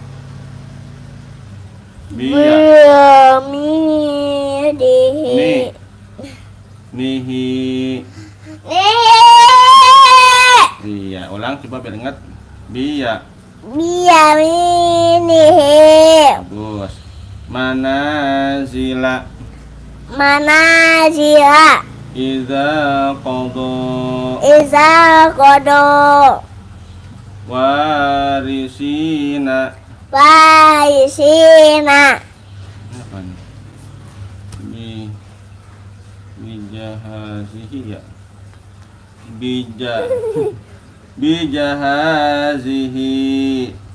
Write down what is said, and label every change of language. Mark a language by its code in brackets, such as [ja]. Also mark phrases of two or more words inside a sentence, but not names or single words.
[ar] Biyamidihi. Nih. Nihi. [id] Iya, ulang coba biar ingat. [ar] Biyaminihi. Bagus. Manazila. Manazila. إذا قضى. إذا قضى. Warisina. Baisina. [id] Apa nih? Bijahazihi ya. [ar] Bijahazihi.